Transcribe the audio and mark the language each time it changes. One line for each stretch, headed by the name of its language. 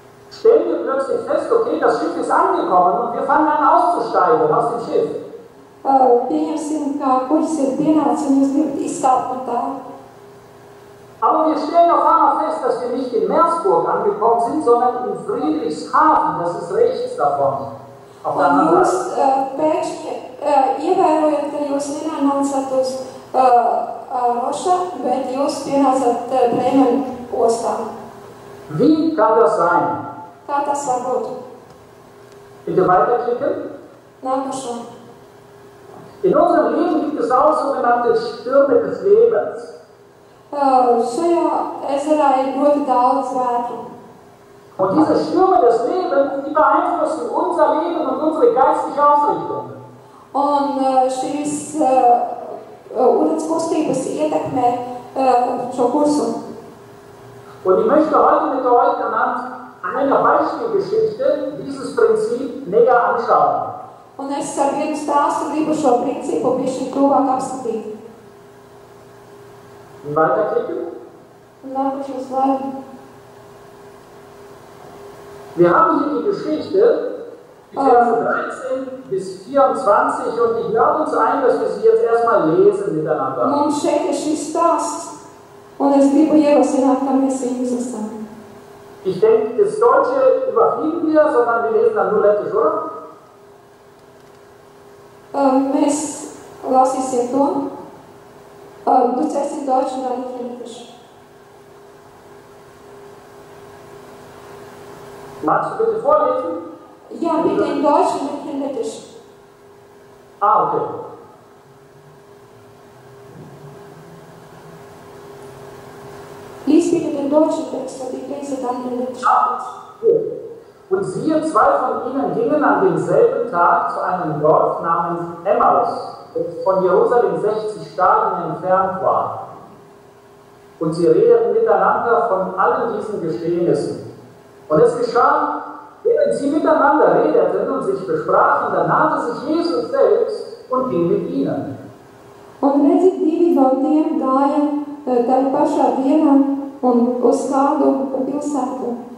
German: stellen wir plötzlich fest, okay, das Schiff ist angekommen und wir fangen an auszusteigen aus dem Schiff.
Latvian: pieņemsim, kā kuģis ir pienācis un jūs gribat izkāpt no tā.
German: Aber wir stellen auf einmal fest, dass wir nicht in Meersburg angekommen sind, sondern in Friedrichshafen, das ist rechts davon. Auf der
Latvian: Un
German: anderen
Latvian: jūs
German: Seite.
Latvian: pēkšņi ievērojat, ka jūs nenācat uz Roša, bet jūs pienācat Bremen ostā.
German: Wie kann das sein?
Latvian: Kā tas var būt?
German: Bitte weiterklicken.
Latvian: Nākošo.
German: In unserem Leben gibt es auch sogenannte Stürme des Lebens.
Latvian: Šajā ezerā ir ļoti daudz vētru.
German: Und diese Stürme des Lebens, die beeinflussen unser Leben und unsere geistliche Ausrichtung.
Latvian: Un šīs ūdens kustības ietekmē šo kursu.
German: Und ich möchte heute mit euch anhand einer Beispielgeschichte dieses Prinzip näher anschauen.
Latvian: Un es ar vienu stāstu gribu šo principu bišķi tuvāk apskatīt.
German: Weiterklicken.
Latvian: Nākošo slaidu.
German: Wir haben hier die Geschichte, die Verse 13 bis 24 und ich lade uns ein, dass wir sie jetzt erstmal lesen miteinander.
Latvian: Mums šeit ir šis stāsts es gribu ierosināt, kā mēs viņu izlasām.
German: Ich denke, das Deutsche überfliegen wir, sondern wir lesen dann nur Lettisch, oder?
Latvian: Mēs lasīsim to.
German: Du ceļsi Deutsch un dann nicht Lettisch. Magst du bitte vorlesen? Ja, bitte in Deutsch und nicht in Lettisch. Ah, okay. Lies bitte den deutschen Text und ich lese dann den lettischen Text. Und siehe, zwei von ihnen gingen an demselben Tag zu einem Dorf namens Emmaus, das von Jerusalem 60 Stadien entfernt war. Und sie redeten miteinander von allen diesen Geschehnissen. Und es geschah, während sie miteinander redeten und sich besprachen, da nahte sich Jesus selbst und ging mit ihnen.
Latvian: Un redzi, divi no tiem gāja tajā pašā dienā un uz kādu pilsētu.